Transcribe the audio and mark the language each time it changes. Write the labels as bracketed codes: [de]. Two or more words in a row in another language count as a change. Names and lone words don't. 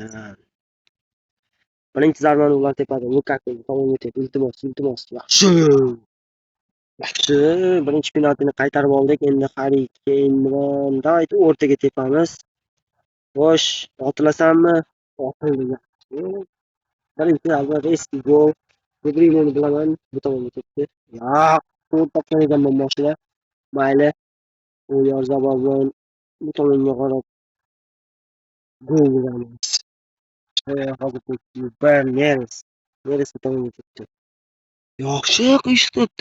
[uz] Birinchi zarbani ular tepada. Lukaku tomonga tepdi. Iltimos. Yaxshi. Birinchi penaltini qaytarib oldik. Endi Harri Keyn bilan davayt o'rtaga tepamiz. Xo'sh, otilasanmi? Otildi. Yaxshi. Birinchi zarba resmi gol. De Bruyneni bilaman. Bu tomonga tepdi. Yo'q, to'rt topgan ekanman boshida. Mayli. U Oyarzabal bilan bu tomonga qarab gol uramiz. Hozir Bayern Neres bu tomonga ketdi. Yaxshi qiyish qilibdi.